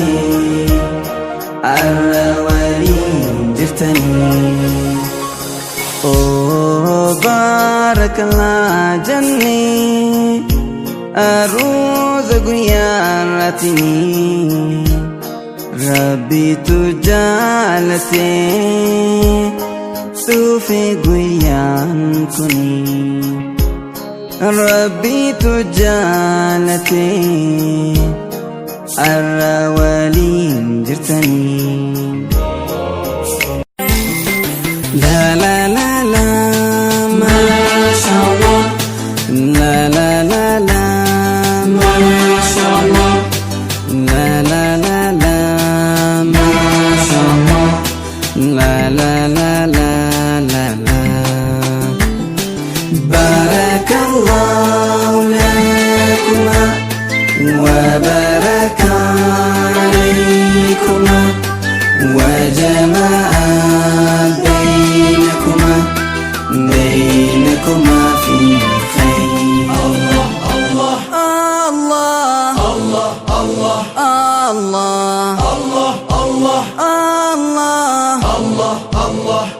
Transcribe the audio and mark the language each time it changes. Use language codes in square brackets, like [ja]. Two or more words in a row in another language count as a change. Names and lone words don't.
[om] arra waliin jirtani Oh barakallah janni Aruuza guyyaatini Rabbi tu jaalate dhufe guyyaan kuni Rabbi tu jaalate arra waliin jirtani La la la la [ar] Masha Allah La la la la Masha Allah La la la la Masha Allah La la la la la la بارك الله لكما وبارك عليكما وجمع بينكما في خير الله الله الله الله الله الله الله الله الله الله الله